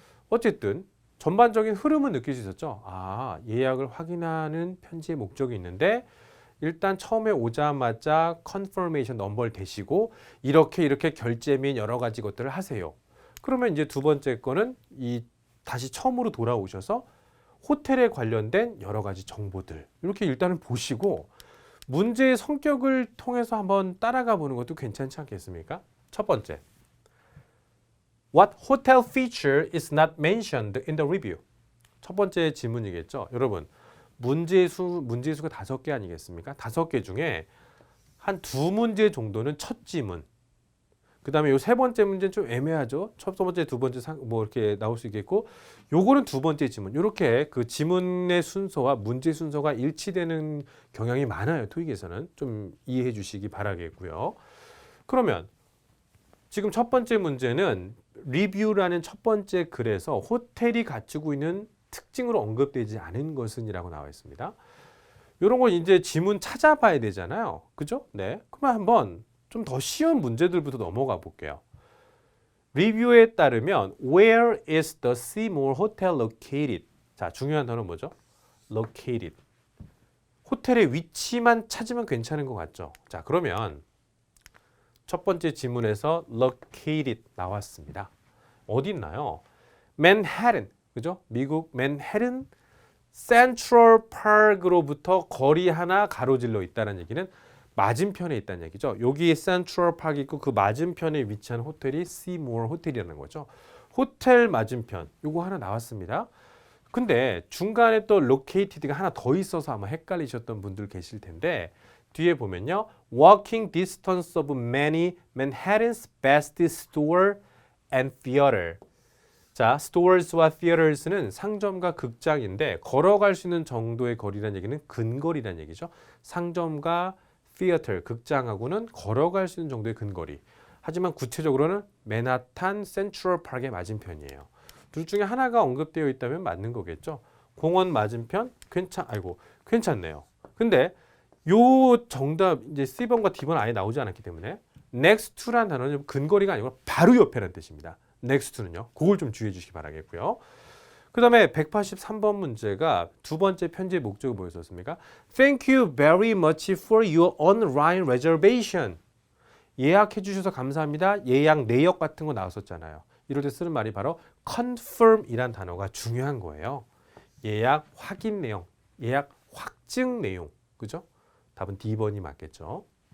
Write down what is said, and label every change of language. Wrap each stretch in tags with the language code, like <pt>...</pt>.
<ko>어쨌든 전반적인 흐름은 느낄 수 있었죠. 아, 예약을 확인하는 편지의 목적이 있는데 일단 처음에 오자마자 confirmation 넘버를 대시고 이렇게 결제 및 여러 가지 것들을 하세요. 그러면 이제 두 번째 거는 다시 처음으로 돌아오셔서 호텔에 관련된 여러 가지 정보들 이렇게 일단은 보시고 문제의 성격을 통해서 한번 따라가 보는 것도 괜찮지 않겠습니까?</ko> <en>첫 번째, What hotel feature is not mentioned in the review?</en> <ko>첫 번째 질문이겠죠. 여러분, 문제수가 5개 아니겠습니까? 5개 중에 한 2문제 정도는 첫 지문. 그 다음에 요 세 번째 문제는 좀 애매하죠. 첫 번째, 두 번째 뭐 이렇게 나올 수 있겠고, 요거는 두 번째 지문. 이렇게 그 지문의 순서와 문제 순서가 일치되는 경향이 많아요. 토익에서는 좀 이해해 주시기 바라겠고요. 그러면 지금 첫 번째 문제는 리뷰라는 첫 번째 글에서 호텔이 갖추고 있는 특징으로 언급되지 않은 것은이라고 나와 있습니다. 이런 걸 이제 지문 찾아봐야 되잖아요. 그죠? 네. 그러면 한번 좀 더 쉬운 문제들부터 넘어가 볼게요. 리뷰에 따르면</ko> <en>Where is the Seymour Hotel located?</en> <ko>자, 중요한 단어는 뭐죠? Located. 호텔의 위치만 찾으면 괜찮은 것 같죠? 자, 그러면 첫 번째 지문에서 located 나왔습니다. 어디 있나요? 맨해튼, 그죠? 미국 맨해튼 센트럴 파크로부터 거리 하나 가로질러 있다는 얘기는 맞은편에 있다는 얘기죠. 여기 센트럴 파크 있고 그 맞은편에 위치한 호텔이 시모어 호텔이라는 거죠. 호텔 맞은편 요거 하나 나왔습니다. 근데 중간에 또 located가 하나 더 있어서 아마 헷갈리셨던 분들 계실 텐데 뒤에 보면요.</ko> <en>Walking distance of many Manhattan's best store and theater.</en> <ko>자, stores와 theaters는 상점과 극장인데 걸어갈 수 있는 정도의 거리라는 얘기는 근거리라는 얘기죠. 상점과 theater, 극장하고는 걸어갈 수 있는 정도의 근거리. 하지만 구체적으로는 맨하탄 센트럴 파크의 맞은편이에요. 둘 중에 하나가 언급되어 있다면 맞는 거겠죠. 공원 맞은편? 괜찮네요. 근데 요 정답 이제 C번과 D번 아예 나오지 않았기 때문에 next to라는 단어는 근거리가 아니고 바로 옆에라는 뜻입니다. next to는요. 그걸 좀 주의해 주시기 바라겠고요. 그 다음에 183번 문제가 두 번째 편지의 목적이 뭐였었습니까?</ko> <en>Thank you very much for your online reservation.</en> <ko>예약해 주셔서 감사합니다. 예약 내역 같은 거 나왔었잖아요. 이럴 때 쓰는 말이 바로 confirm이란 단어가 중요한 거예요. 예약 확인 내용, 예약 확증 내용. 그죠? 답은 D번이 맞겠죠.</ko>